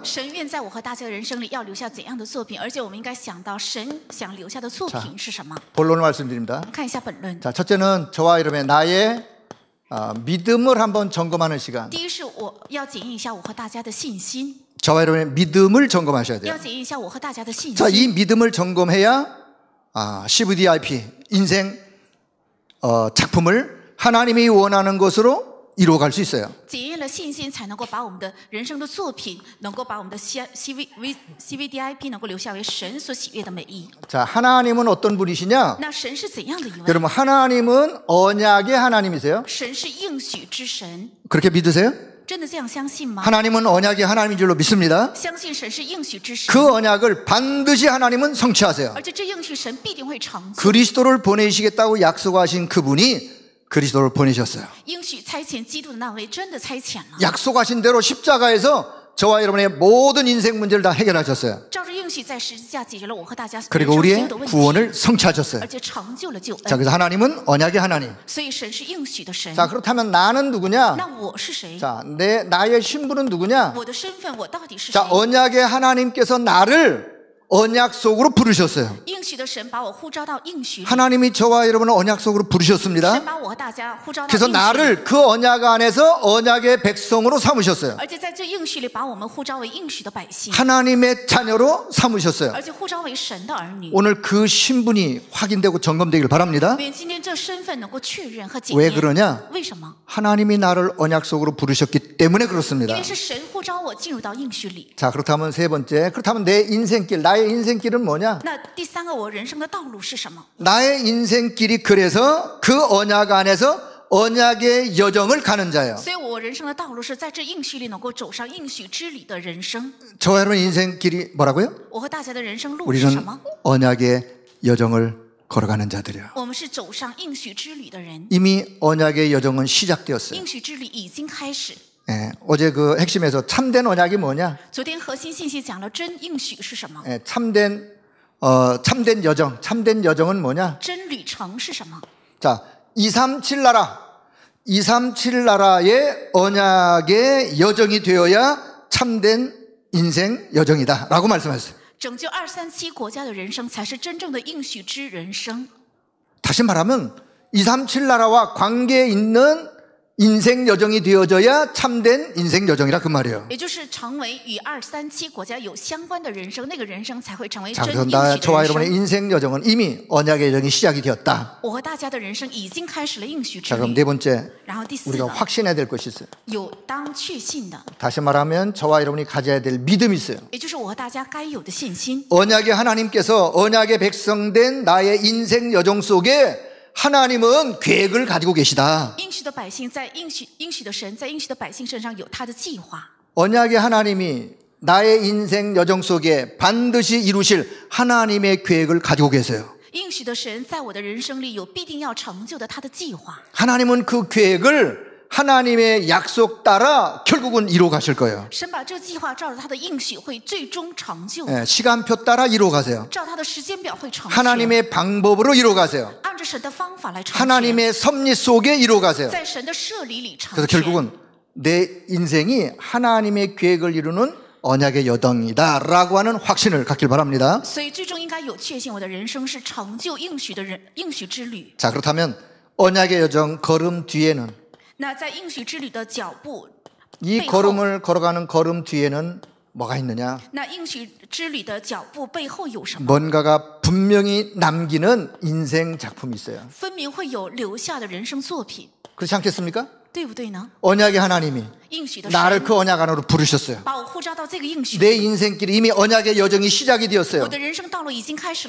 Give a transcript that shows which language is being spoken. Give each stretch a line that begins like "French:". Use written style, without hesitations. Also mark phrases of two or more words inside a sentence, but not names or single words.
Chinese: 神愿在我和大家的人生里要留下怎样的作品，而且我们应该想到神想留下的作品是什么。
Korean: 본론을 말씀드립니다.
Chinese: 我们看一下本论。
Korean: 자, 첫째는 저와 여러분의 나의 믿음을 한번 점검하는 시간.
Chinese: 第一是我要检验一下我和大家的信心，
Korean: 저와 여러분의 믿음을 점검하셔야 돼요.
Chinese: 要检验一下我和大家的信
Korean: 자,
Chinese: 心。
Korean: 이 믿음을 점검해야 CVDIP 인생 작품을 하나님이 원하는 것으로 이루어갈 수 있어요.
Chinese: 检验了信心，才能够把我们的人生的作品，能够把我们的 CVDIP 能够留下为神所喜悦的美意。
Korean: 자, 하나님은 어떤 분이시냐?
Chinese: 那神是怎样的一位？
Korean: 여러분, 하나님은 언약의 하나님이세요?
Chinese: 神是应许之神，
Korean: 그렇게 믿으세요?
Chinese: 真的这样相信吗？
Korean: 하나님은 언약의 하나님인 줄로 믿습니다.
Chinese: 相信神是应许之神，
Korean: 그 언약을 반드시 하나님은 성취하세요.
Chinese: 而且这应许神必定会成就。
Korean: 그리스도를 보내시겠다고 약속하신 그분이 그리스도를 보내셨어요.
Chinese: 应许差遣基督的那位真的差遣了，
Korean: 약속하신 대로 십자가에서 저와 여러분의 모든 인생 문제를 다 해결하셨어요.
Chinese: 照着应
Korean: 그리고 우리의 구원을 성취하셨어요.
Chinese: 而且成就了救恩。
Korean: 자, 그래서 하나님은 언약의 하나님.
Chinese: 所以神是应许的神。
Korean: 자, 그렇다면 나는 누구냐?
Chinese: 那我是谁？
Korean: 자, 나의 신분은 누구냐?
Chinese: 我的身份我到底是谁？
Korean: 자, 언약의 하나님께서 나를 언약 속으로 부르셨어요.
Chinese: 应许的神把我呼召到应许里。
Korean: 하나님이 저와 여러분을 언약 속으로 부르셨습니다.
Chinese: 神把我和大家呼召到
Korean: 그래서
Chinese: 应许里。
Korean: 나를 그 언약 안에서 언약의 백성으로 삼으셨어요.
Chinese: 而且在这应许里把我们呼召为应许的百姓，
Korean: 하나님의 자녀로 삼으셨어요.
Chinese: 而且呼召为神的儿女。
Korean: 오늘 그 신분이 확인되고 점검되길 바랍니다.
Chinese: 愿今天这身份能够确认和检
Korean: 왜
Chinese: 验。
Korean: 그러냐?
Chinese: 为什么？
Korean: 하나님이 나를 언약 속으로 부르셨기 때문에
Chinese: 因
Korean: 그렇습니다.
Chinese: 为是神呼召我进入到应许里。
Korean: 자, 그렇다면 세 번째, 그렇다면 내 인생길, 나의 인생길은 뭐냐?
Chinese: 那第三个，我人生的道路是什么？
Korean: 나의 인생길이 그래서 그 언약 안에서 언약의 여정을 가는 자예요.
Chinese: 所以我人生的道路是在这应许里能够走上应许之里的人生。
Korean: 저와 여러분 인생길이 뭐라고요?
Chinese: 我和大家的人生路是什
Korean: 우리는
Chinese: 么？
Korean: 언약의 여정을 걸어가는 자들이에요.
Chinese: 我们是走上应许之旅的人。
Korean: 이미 언약의 여정은 시작되었어요.
Chinese: 应许之旅已经开始。
Korean: 예, 어제 그 핵심에서 참된 언약이 뭐냐?
Chinese: 昨天核心信息讲了真应许是什么，
Korean: 예, 참된 여정, 참된 여정은 뭐냐?
Chinese: 真旅程是什么？
Korean: 자, 237 나라의 언약의 여정이 되어야 참된 인생 여정이다라고 말씀하셨어요.
Chinese: 拯救237国家的人生才是真正的应许之人生。
Korean: 다시 말하면 237 나라와 관계 있는 인생 여정이 되어져야 참된 인생 여정이라 그 말이에요.
Chinese: 也就是成为与237国家有相关的人生，那个人生才会成为
Korean: 자,
Chinese: 真
Korean: 그래서
Chinese: 应
Korean: 나
Chinese: 许的
Korean: 저와
Chinese: 人
Korean: 여러분의
Chinese: 生。
Korean: 인생 여정은 이미 언약의 여정이 시작이 되었다.
Chinese: 我和大家的人生已经开始了应许之
Korean: 자, 그럼
Chinese: 旅。
Korean: 네 번째
Chinese: 然后第四
Korean: 우리가
Chinese: 个，
Korean: 확신해야 될 것이 있어요.
Chinese: 有当确信的，
Korean: 다시 말하면 저와 여러분이 가져야 될 믿음이 있어요.
Chinese: 也就是我和大家该有的信心。
Korean: 언약의 하나님께서 언약의 백성된 나의 인생 여정 속에 하나님은 계획을 가지고 계시다.
Chinese: 应许的百姓在应许的神在应许的百姓身上有他的计划。
Korean: 언약의 하나님이 나의 인생 여정 속에 반드시 이루실 하나님의 계획을 가지고 계세요.
Chinese: 应许的神在我的人生里有必定要成就的他的计划。
Korean: 하나님은 그 계획을 하나님의 약속 따라 결국은 이루어 가실 거예요.
Chinese: 神把这个计划照着他的应许会最终成就，
Korean: 예, 시간표 따라 이루어 가세요.
Chinese: 照他的时间表会成全，
Korean: 하나님의 방법으로 이루어 가세요.
Chinese: 按着神的方法来成全，
Korean: 하나님의 섭리 속에 이루어 가세요.
Chinese: 在神的设理里成
Korean: 그래서
Chinese: 全。
Korean: 결국은 내 인생이 하나님의 계획을 이루는 언약의 여정이다라고 하는 확신을 갖길 바랍니다.
Chinese: 所以最终应该有确信，我的人生是成就应许的应许之旅。
Korean: 자, 그렇다면 언약의 여정 걸음 뒤에는
Chinese: 那在应许之旅的脚步
Korean: 이
Chinese: 背后，
Korean: 걸음을 걸어가는 걸음 뒤에는 뭐가 있느냐?
Chinese: 那应许之旅的脚步背后有什么？
Korean: 뭔가가 분명히 남기는 인생 작품이 있어요.
Chinese: 分明会有留下的人生作品，
Korean: 그렇지 않겠습니까?
Chinese: 对不对呢？
Korean: 언약의 하나님이
Chinese: 应许的
Korean: 나를
Chinese: 神
Korean: 그 언약 안으로 부르셨어요.
Chinese: 把我呼召到这个应许
Korean: 내
Chinese: 里，
Korean: 인생길이 이미 언약의 여정이 시작이
Chinese: 我
Korean: 되었어요.
Chinese: 的人生道路已经开始了。